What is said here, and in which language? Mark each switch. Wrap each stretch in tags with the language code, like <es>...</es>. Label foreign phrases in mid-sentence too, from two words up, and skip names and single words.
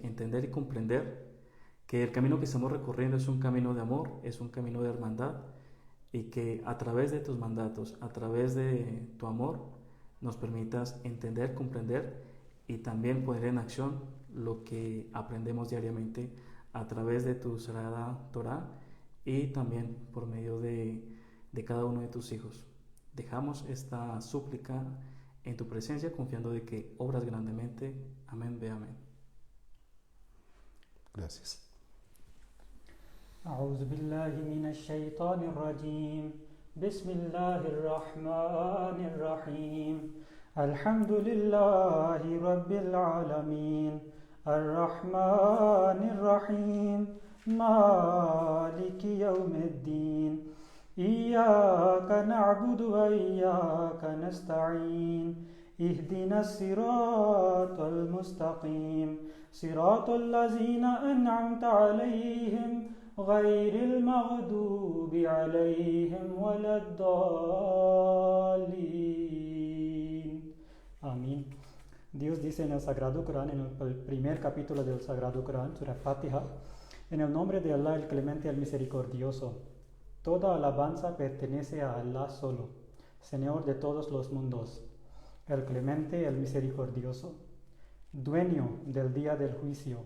<es>entender y comprender que el camino que estamos recorriendo es un camino de amor, es un camino de hermandad, y que a través de tus mandatos, a través de tu amor, nos permitas entender, comprender y también poner en acción lo que aprendemos diariamente a través de tu Sagrada Torá y también por medio de cada uno de tus hijos. Dejamos esta súplica en tu presencia, confiando de que obras grandemente. Amén, ve amén. Gracias.</es> <ar>أعوذ بالله من الشيطان الرجيم بسم الله الرحمن الرحيم الحمد لله رب العالمين الرحمن الرحيم مالك يوم الدين إياك نعبد وإياك نستعين اهدنا الصراط المستقيم صراط الذين أنعمت عليهم غير المغضوب عليهم ولا الضالين.</ar> <es>Amén. Dios dice en el Sagrado Corán, en el primer capítulo del Sagrado Corán, Surah Fatiha, en el nombre de Allah, el Clemente, el Misericordioso. Toda alabanza pertenece a Allah solo, Señor de todos los mundos, el Clemente, el Misericordioso, dueño del día del juicio.</es>